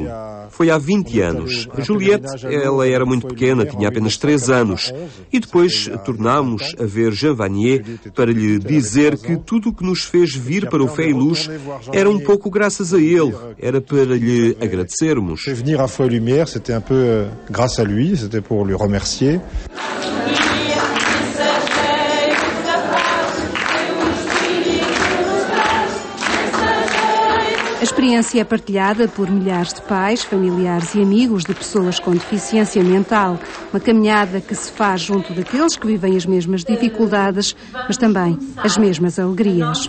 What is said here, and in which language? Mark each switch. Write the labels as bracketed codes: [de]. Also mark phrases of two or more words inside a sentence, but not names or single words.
[pt] Foi há 20 anos. A Juliette, ela era muito pequena, tinha apenas 3 anos. E depois tornámos a ver Jean Vanier para lhe dizer que tudo o que nos fez vir para o Fé e Luz era um pouco graças a ele, era para lhe agradecermos. [fr] Venir à Foi et Lumière, c'était un peu grâce à lui, c'était pour lui remercier. [pt] A experiência é partilhada por milhares de pais, familiares e amigos de pessoas com deficiência mental. Uma caminhada que se faz junto daqueles que vivem as mesmas dificuldades, mas também as mesmas alegrias.